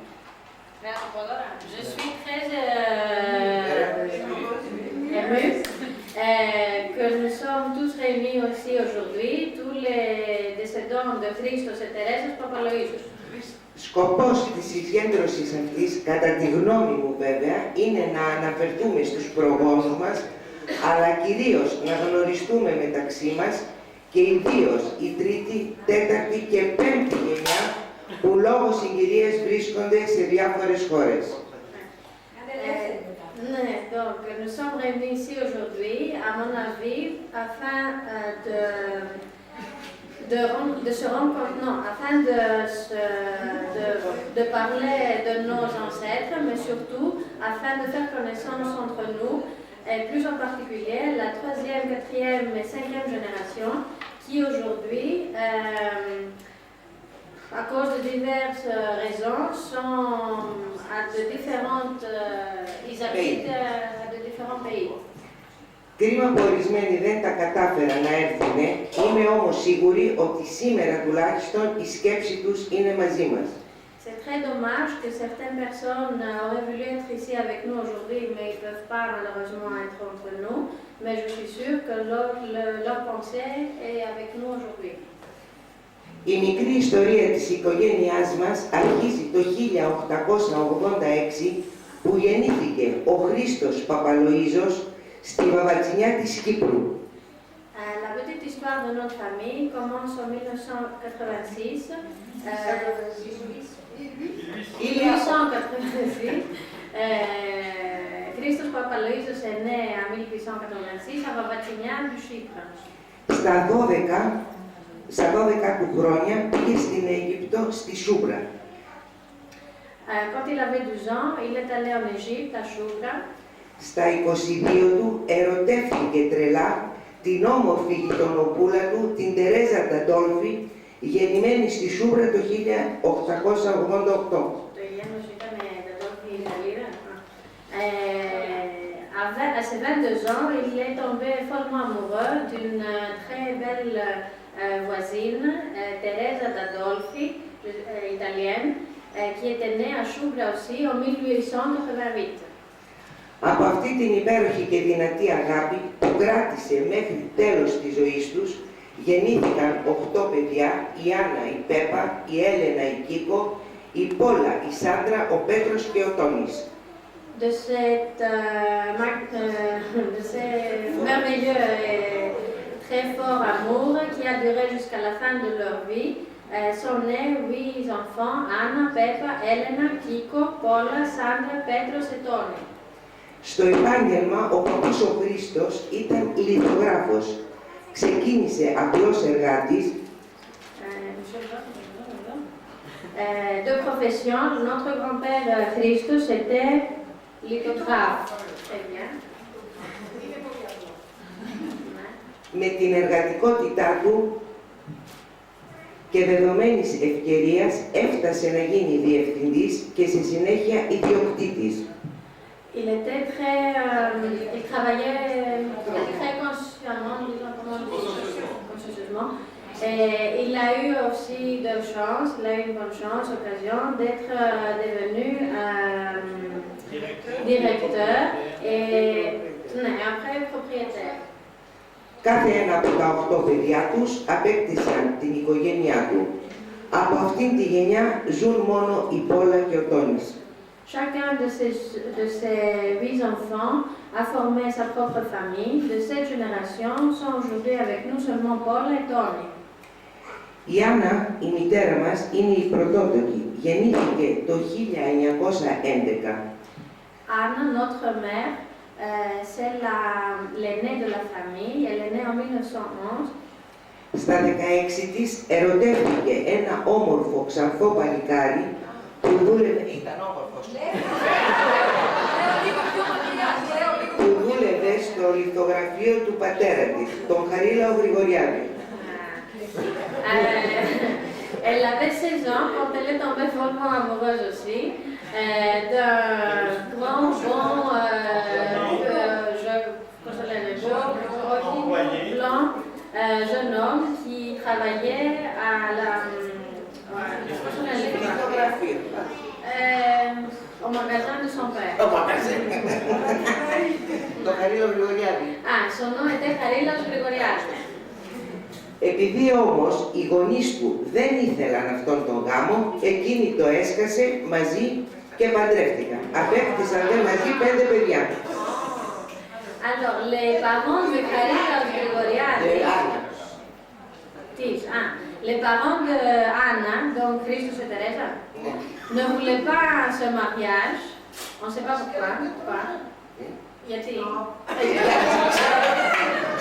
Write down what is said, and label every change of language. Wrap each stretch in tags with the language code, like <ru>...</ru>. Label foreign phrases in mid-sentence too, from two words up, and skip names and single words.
<fr>Je suis très émue que nous sommes tous réunis aussi aujourd'hui, tous les descendants de Christos et Thérèse Papaloizos.</fr> <el>Σκοπός της συγκέντρωσης αυτής, κατά τη γνώμη μου βέβαια, είναι να αναφερθούμε στους προγόνους μας, αλλά κυρίως να γνωριστούμε μεταξύ μας και ιδίως η τρίτη, τέταρτη και πέμπτη γενιά που λόγω συγκυρίας βρίσκονται σε διάφορες χώρες.</el> <fr>Donc, nous sommes réunis ici aujourd'hui à mon avis, afin de se rendre compte, non, afin de parler de nos ancêtres, mais surtout afin de faire connaissance entre nous, et plus en particulier la 3e, 4e et 5e génération, qui aujourd'hui, à cause de diverses raisons, sont à de différentes, ils habitent à de différents pays.</fr> <el>Κρίμα που ορισμένοι δεν τα κατάφεραν να έρθουν, είμαι όμως σίγουρη ότι σήμερα τουλάχιστον η σκέψη τους είναι μαζί μας.</el> <fr>C'est très dommage que certaines personnes auraient voulu être ici avec nous aujourd'hui, mais ils ne peuvent pas malheureusement être entre nous. Mais je suis sûre que leur pensée est avec nous aujourd'hui.</fr> <el>Η μικρή ιστορία της οικογένειάς μας αρχίζει το 1886 που γεννήθηκε ο Χρήστος Παπαλοΐζος στη Βαβατσινιά της Κύπρου.</el> <fr>La petite histoire de notre famille commence en 1986. 1886. Χρήστος Παπαλοΐζος est né en 1886 à Vavatsinia du Chypre.</fr> <el>Στα 12 του χρόνια πήγε στην Αίγυπτο, στη Σούμπρα.</el> <fr>Quand il avait 12 ans, il est allé en Égypte, à Choubra.</fr> <el>Στα 22 του ερωτεύτηκε τρελά την όμορφη γειτονοπούλα του, την Τερέζα Νταντόλφη, γεννημένη στη Σούμπρα το 1888.</el> <fr>À ses 22 ans, il est tombé follement amoureux d'une très belle voisine, Teresa D'Adolfi, italienne, qui était née à Choubra aussi en 1888.</fr> <el>Από αυτή την υπέροχη και δυνατή αγάπη που κράτησε μέχρι τέλος της ζωής τους, γεννήθηκαν 8 παιδιά, η Άννα, η Πέπα, η Έλενα, η Κίκο, η Πόλα, η Σάντρα, ο Πέτρος και ο Τόνης.</el> <fr>De ce merveilleux et très fort amour qui a duré jusqu'à la fin de leur vie, sont nés 8 enfants, Anna, Peppa, Elena, Kiko, Paula, Sandra, Petros et Tony.</fr> <el>Στο επάγγελμα, ο παππούς ο Χρήστος ήταν λιθογράφος. Ξεκίνησε απλός εργάτης.</el> <fr>De profession, notre grand-père Christos était lithographe. Très bien.</fr> <el>Με την εργατικότητά του και δεδομένης ευκαιρίας έφτασε να γίνει διευθυντής και στη συνέχεια ιδιοκτήτης.</el> <fr>Il était il travaillait très consciemment, disons, consciencieusement. Il a eu aussi de chance, il a eu une bonne chance, occasion d'être devenu directeur et après propriétaire.</fr> <el>Κάθε ένα από τα 8 παιδιά τους απέκτησαν την οικογένειά του. Από αυτήν τη γενιά ζουν μόνο η Πόλα και ο Τόνης.</el> <fr>Chacun de ces 8 enfants a formé sa propre famille. De cette génération sont aujourd'hui avec nous seulement Paul et Tony.</fr> <el>Η Άννα, η μητέρα μας, είναι η πρωτότοκη. Γεννήθηκε το 1911.</el> <fr>Anna, notre mère, c'est l'aînée de la famille. Elle est née en 1911.</fr> <el>Στα 16 της ερωτεύτηκε ένα όμορφο ξανθό παλικάρι που δούλευε... Ήταν όμορφος. Που δούλευε στο λιθογραφείο του πατέρα της, τον Χαρίλαο Γρηγοριάδη.</el> <fr>Elle avait 16 ans quand elle est tombée follement amoureuse aussi d'un grand, bon, blanc, jeune homme qui travaillait à la... au magasin de son père. Au magasin.</fr> <el>Το Χαρίλαο Γρηγοριάδη.</el> <fr>Ah, son nom était Χαρίλαος Γρηγοριάδη.</fr> <el>Επειδή όμως οι γονείς του δεν ήθελαν αυτόν τον γάμο, εκείνη το έσκασε μαζί και παντρεύτηκαν. Απέκτησαν δε μαζί 5 παιδιά.</el> <fr>Alors, les parents de Χαρίλαος Γρηγοριάδη... Les parents de Anna, donc Christos et Teresa, ne voulaient pas ce mariage. On ne sait pas pourquoi.</fr> <el>Γιατί?</el>